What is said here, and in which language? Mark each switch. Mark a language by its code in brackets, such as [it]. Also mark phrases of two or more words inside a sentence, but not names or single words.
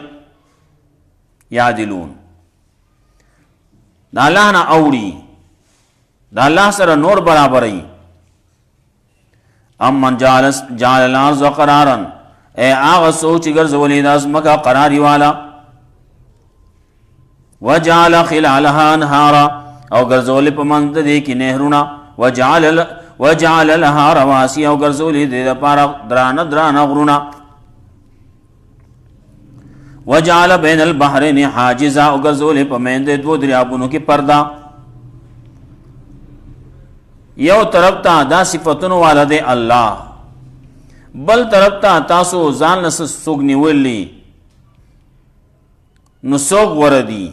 [ps] یعدلون دا الله نه اوړي، دا الله سره نور برابرای. [ar] امن جعل الارض قرارا، [ps] اے هغه څوک چې ګرځولې د ځمکه قراري والا. [ar] وجعل خلالها انهارا، [ps] او ګرځولې په منځ د دې کې نهرونه. [ar] وجعل لها رواسي، [ps] او ګرځولې د دې لپاره درانه درانه غرونه. [ar] وجعل بین البحرین حاجزا، [ps] او ګرځولې په منځ د دوو دریابونو کې پرده. یو طرف ته دا صفتونو والا دی الله، بل طرف ته تاسو ځان له څوک نیولي، نو څوک غوره دي؟